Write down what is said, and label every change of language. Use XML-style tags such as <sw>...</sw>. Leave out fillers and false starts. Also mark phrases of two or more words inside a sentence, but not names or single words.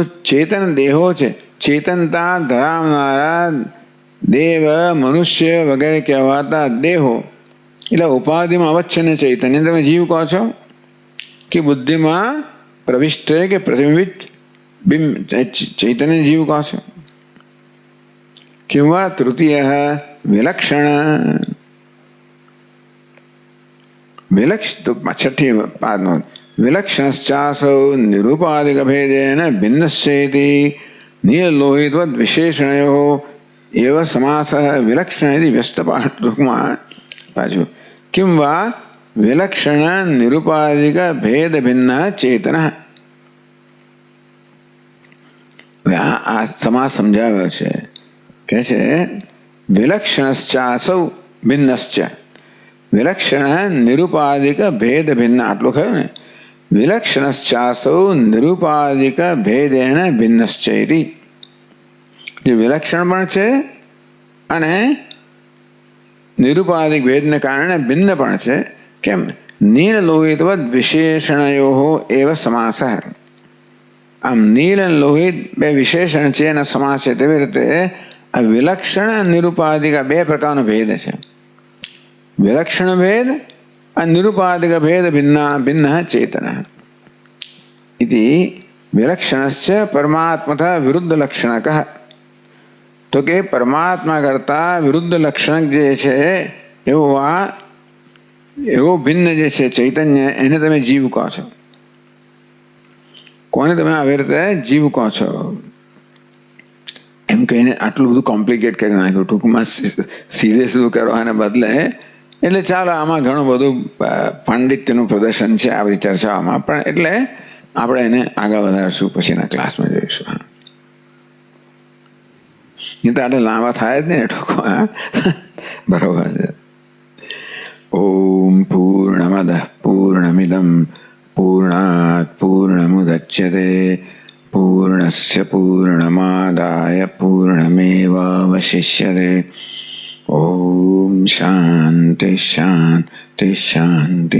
<gu>ચેતન દેહો છે ચેતનતા ધરાવનારા દેવ મનુષ્ય વગેરે કહેવાતા દેહો એટલે ઉપાધિમાં અવચ્છિન્ન ચૈતન્ય તમે જીવ કહો છો કે બુદ્ધિમાં પ્રવિષ્ટ કે પ્રતિબિંબિત ચૈતન્ય જીવ કહો છો કિંવા તૃતીય વિલક્ષણ છઠ્ઠી પાદનો</gu> <sa>विलक्षणश्चासौ निरूपाधिक भेदेन भिन्नस्येति नीलोहितवद विशेषणयो एव समास विलक्षण यदि व्यस्तपाठ</sa> <gu>ટૂંકમાં પાછૂ</gu> <sa>किं वा विलक्षण निरूपाधिक भेद भिन्न चेतन</sa> <gu>આ સમાસ સમઝાવ્યો છે કે છે</gu> <sa>विलक्षणश्चासौ भिन्नश्च विलक्षण निरूपाधिक भेद भिन्न</sa> <gu>આટલો કહ્યો ને</gu> <sa>विलक्षणश्चासौ निरूपाधिक भेदेन भिन्नश्च इति જે</sa> <gu>વિલક્ષણ પણ છે અને નિરૂપાધિક ભેદને કારણે ભિન્ન પણ છે કેમ</gu> <sa>नील लोहितवद विशेषणयो एव समास</sa> <gu>આમ નીલ અને લોહિત બે વિશેષણ છે એના સમાસ છે તેવી રીતે આ વિલક્ષણ નિરૂપાધિક બે પ્રકારનો ભેદ છે વિલક્ષણ ભેદ અને નિરૂપાધિક ભેદ ભિન્ન ચેતન</gu> <sa>इति विलक्षणश्च परमात्मतः विरुद्ध लक्षणकः</sa> <gu>તો કે પરમાત્મા કરતા વિરુદ્ધ લક્ષણ જે છે એવો ભિન્ન જે છે ચૈતન્ય એને તમે જીવ કહો છો કોને તમે આવી રીતે જીવ કહો છો એમ કહીને આટલું બધું કોમ્પ્લિકેટ કરી નાખ્યું ટૂંકમાં સિરિયસ કરવાને બદલે એટલે ચાલો આમાં ઘણું બધું પાંડિત્યનું પ્રદર્શન છે આ બધી ચર્ચાઓમાં પણ એટલે આપણે એને આગળ વધારશું પછીના ક્લાસમાં જોઈશું નહીં તો આટે લાંબા થાય જ નહીં ટૂંકો બરાબર હૈ</gu> <sa>ओम पूर्णमदः पूर्णमिदं पूर्णात् पूर्णमुदच्यते पूर्णस्य पूर्णमादाय पूर्णमेवावशिष्यते ओम शांति शांति शांति।</sa>